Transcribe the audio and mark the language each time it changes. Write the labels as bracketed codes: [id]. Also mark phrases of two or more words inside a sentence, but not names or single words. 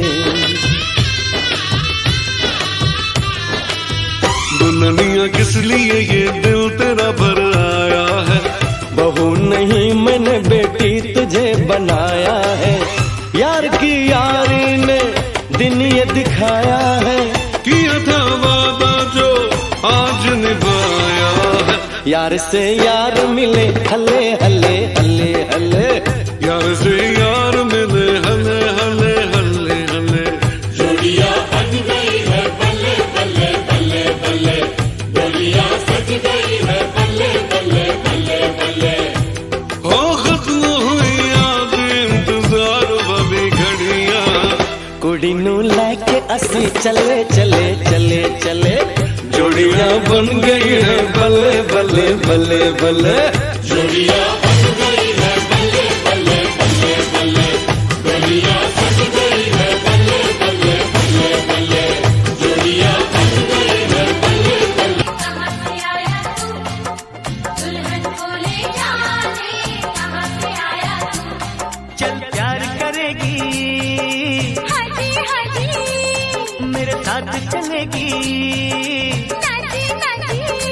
[hi] दुल्हनिया किस लिए ये दिल तेरा भर आया है। बहू नहीं मैंने बेटी तुझे बनाया है, यार की यारी ने दिन ये दिखाया है, किया था वादा जो आज निभाया है। यार से यार मिले हले हले हले हले, यार से यार मिले हले हले हले हले। जोड़ियां बन गई है बल्ले बल्ले बल्ले बल्ले, डोलियां सज गई है बल्ले बल्ले बल्ले बल्ले। हो खत्म हुई याद इंतजार वाली घड़ियां, [pa] कुड़ी नू लेके असी चले चले चले चले, [hi] जोड़ियां बन गई है बल्ले बल्ले बल्ले बल्ले। जोड़ियां बन गई है बल्ले बल्ले बल्ले बल्ले, डोलियां सज गई है बल्ले बल्ले बल्ले बल्ले, जोड़ियां बन गई है बल्ले बल्ले। कहाँ से आया तू दुल्हन को ले जाने, कहाँ से आया तू। चल प्यार करेगी हाजी हाजी मेरे साथ चलेगी, नाजी नाजी